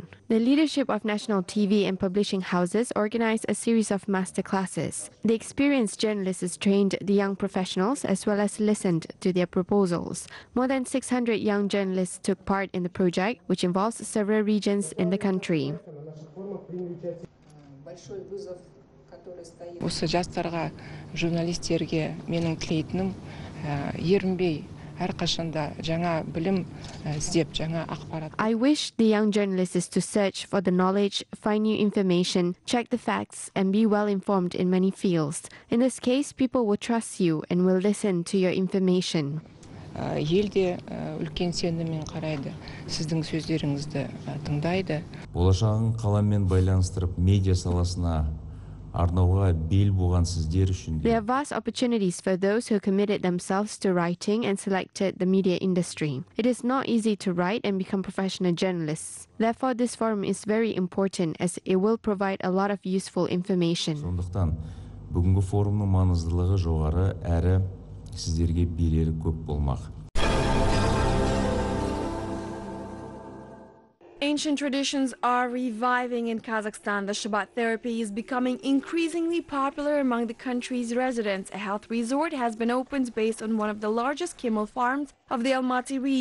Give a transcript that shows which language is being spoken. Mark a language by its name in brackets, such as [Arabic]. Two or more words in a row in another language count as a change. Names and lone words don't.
[English] The leadership of national TV and publishing houses organized a series of master classes. The experienced journalists trained the young professionals as well as listened to their proposals. More than 600 young journalists took part in the project, which involves several regions in the country. [Kazakh] Осы жастарға, журналистерге менің тілейтінім ерінбей әрқашанда жаңа білім іздеп, жаңа ақпарат. [English] I wish the young journalists to search for the knowledge, find new information, check the facts, and be well informed in many fields. In this case, people will trust you and will listen to your information. [Kazakh] Елде үлкен сеніммен қарайды, сіздің сөздеріңізді тыңдайды. Болашағын қаламен байланыстырып медиа саласына арнауға бел буған сіздер үшін. [English] There are vast opportunities for those who committed themselves to writing and selected the media industry. It is not easy to write and become professional journalists. Therefore, this forum is very important as it will provide a lot of useful information. [Kazakh] Сондықтан бүгінгі форумның маңыздылығы жоғары әрі сіздерге берері көп болмақ. [English] Ancient traditions are reviving in Kazakhstan. The Shabbat therapy is becoming increasingly popular among the country's residents. A health resort has been opened based on one of the largest camel farms of the Almaty region.